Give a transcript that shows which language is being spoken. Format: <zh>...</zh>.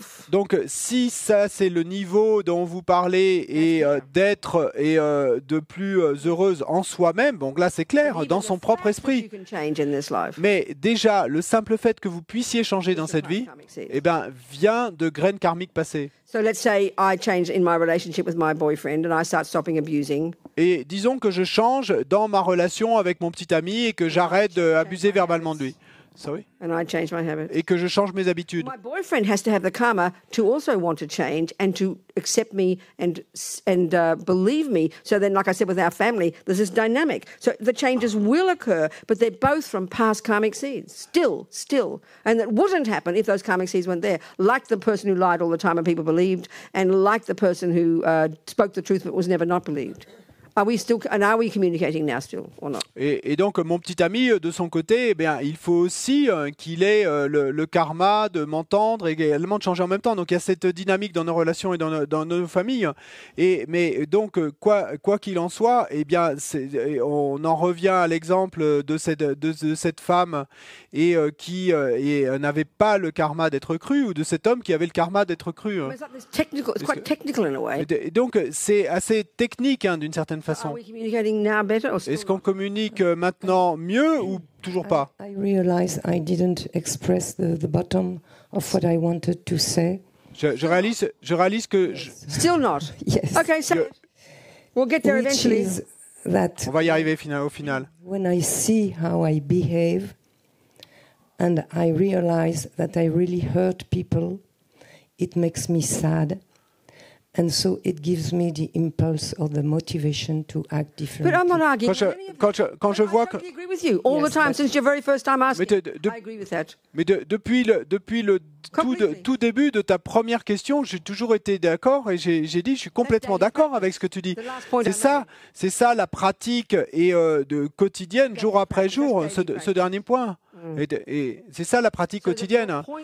<fr>Donc, si ça, c'est le niveau dont vous parlez et d'être de plus heureuse en soi-même, donc là, c'est clair, dans son propre esprit. Mais déjà, le simple fait que vous puissiez changer dans cette vie, vient de graines karmiques passées.</fr> <en>So let's say I change in my relationship with my boyfriend and I start stopping abusing.</en> <fr>Et disons que je change dans ma relation avec mon petit ami et que j'arrête d'abuser verbalement de lui.</fr> <en>Sorry? And I change my habits.</en> <fr>Et que je change mes habitudes.</fr> <en>My boyfriend has to have the karma to also want to change and to accept me and believe me. So then, like I said, with our family, there's this dynamic. So the changes will occur, but they're both from past karmic seeds. Still. And that wouldn't happen if those karmic seeds weren't there. Like the person who lied all the time and people believed, and like the person who spoke the truth but was never not believed. Are we communicating now still or not?</en> <fr>Et donc mon petit ami de son côté, il faut aussi qu'il ait le karma de m'entendre et également de changer en même temps. Donc il y a cette dynamique dans nos relations et dans nos familles. Mais donc quoi qu'il en soit, on en revient à l'exemple de cette femme et qui n'avait pas le karma d'être crue, ou de cet homme qui avait le karma d'être cru.</fr> <en>It's quite technical in a way.</en> <fr>Et donc c'est assez technique d'une certaine façon. Est-ce qu'on communique maintenant mieux ou toujours pas?</fr> <en>I realize I didn't express the bottom of what I wanted to say.</en> <fr>Je réalise que</fr> <en>Still not. Yes. Okay, so we'll get there eventually.</en> <fr>On va y arriver au final.</fr> <en>When I see how I behave and I realize that I really hurt people, it makes me sad. And so it gives me the impulse or the motivation to act differently. But I'm not arguing.</en> <fr>Quand je vois que...</fr> <en>I agree with you all the time since your very first time asking. I agree with that.</en> <fr>Mais depuis le tout début de ta première question, j'ai toujours été d'accord et j'ai dit je suis complètement d'accord avec ce que tu dis. C'est ça la pratique et de quotidienne, jour après jour, ce dernier point. Et c'est ça la pratique quotidienne.</fr>